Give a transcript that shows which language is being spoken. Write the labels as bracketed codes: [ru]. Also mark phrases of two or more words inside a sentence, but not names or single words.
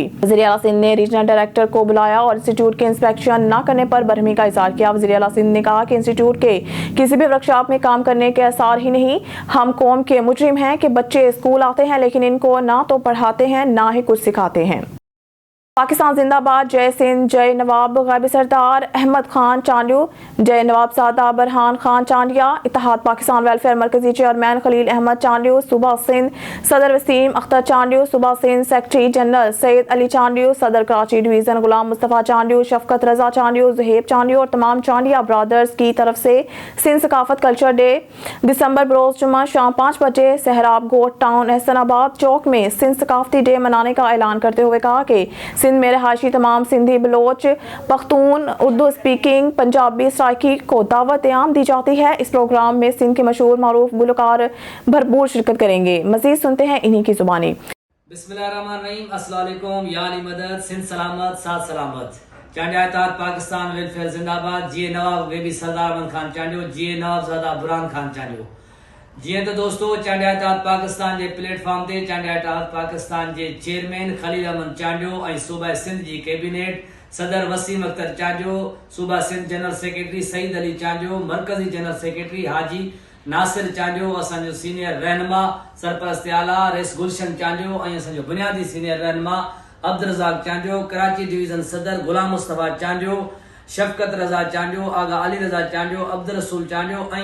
[ur] وزیر اعلیٰ سندھ نے ریجنل ڈائریکٹر کو بلایا اور انسٹیٹیوٹ کے انسپیکشن نہ کرنے پر برہمی کا اظہار کیا. وزیر اعلیٰ سندھ نے کہا کہ انسٹیٹیوٹ کے کسی بھی ورکشاپ میں کام کرنے کے آثار ہی نہیں. ہم قوم کے مجرم ہیں کہ بچے اسکول آتے ہیں لیکن ان کو نہ تو پڑھاتے ہیں نہ ہی کچھ سکھاتے ہیں. پاکستان زندہ باد، جے سندھ، جے نواب غائب سردار احمد خان چانڈیو، جے نواب سادہ برہان خان چانڈیا، اتحاد پاکستان ویلفیئر مرکزی چیئرمین خلیل احمد چانڈیو، صوبہ سندھ صدر وسیم اختر چانڈیو، صوبہ سندھ سیکریٹری جنرل سید علی چانڈیو، صدر کراچی ڈویژن غلام مصطفیٰ چانڈیو، شفقت رضا چانڈیو، زہیب چانڈیو اور تمام چانڈیا برادرز کی طرف سے سندھ ثقافت [en] culture day [ur] دسمبر بروز جمعہ شام 5 بجے سہراب گوٹھ ٹاؤن احسن آباد چوک میں سندھ ثقافتی ڈے منانے کا اعلان کرتے ہوئے کہا کہ سندھ میں رہائشی تمام سندھی، بلوچ، پختون، اردو اسپیکنگ، پنجابی سرائیکی کو دعوت عام دی جاتی ہے. اس پروگرام میں سندھ کے مشہور معروف گلکار بھرپور شرکت کریں گے. مزید سنتے ہیں انہی کی زبانی. [ar] بسم الله الرحمن الرحيم، السلام عليكم, [ur] یا علی مدد، سندھ سلامت، ساتھ سلامت. چانڈیا اتحاد پاکستان ویلفیئر زندہ باد، جیئے نواب بے بی سردار احمد خان چانڈیو، جیئے نواب زادہ برہان خان چانڈیو. جی تو دوستوں، چانڈیا اتحاد پاکستان کے پلیٹ فارم تے چانڈیا اتحاد پاکستان کے چیئرمین خلیل احمد چانڈیو اور صوبہ سندھ کی کابینہ صدر وسیم اختر چانڈیو، صوبہ سندھ جنرل سیکریٹری سعید علی چانڈیو، مرکزی جنرل سیکریٹری حاجی ناصر چانڈیو، اسو سینئر رہنما سرپرست اعلیٰ ریس گلشن چانڈیو اور اسو بنیادی سینئر رہنما عبدالرزاق چانڈیو، کراچی ڈویژن صدر غلام مصطفیٰ چانڈیو، شفقت رضا چانڈیو، آغا علی رضا چانڈیو، عبدالرسول چانڈیو